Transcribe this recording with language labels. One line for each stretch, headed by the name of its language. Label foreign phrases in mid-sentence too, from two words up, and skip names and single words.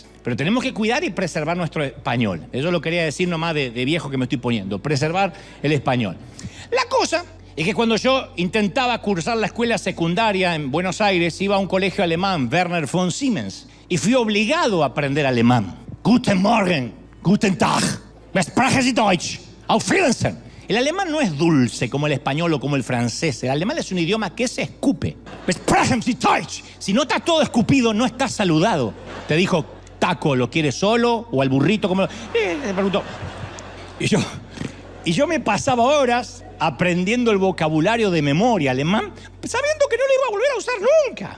Spanish: Pero tenemos que cuidar y preservar nuestro español. Eso lo quería decir nomás de viejo que me estoy poniendo, preservar el español. La cosa es que cuando yo intentaba cursar la escuela secundaria en Buenos Aires, iba a un colegio alemán, Werner von Siemens, y fui obligado a aprender alemán.
German: Guten Morgen, guten Tag, sprechen Sie Deutsch, auf Wiedersehen.
Spanish: El alemán no es dulce como el español o como el francés. El alemán es un idioma que se escupe.
German: Sprechen Sie Deutsch.
Spanish: Si no estás todo escupido, no estás saludado. Te dijo, taco, ¿lo quieres solo? O al burrito, como me preguntó. Y yo me pasaba horas aprendiendo el vocabulario de memoria alemán, sabiendo que no lo iba a volver a usar nunca.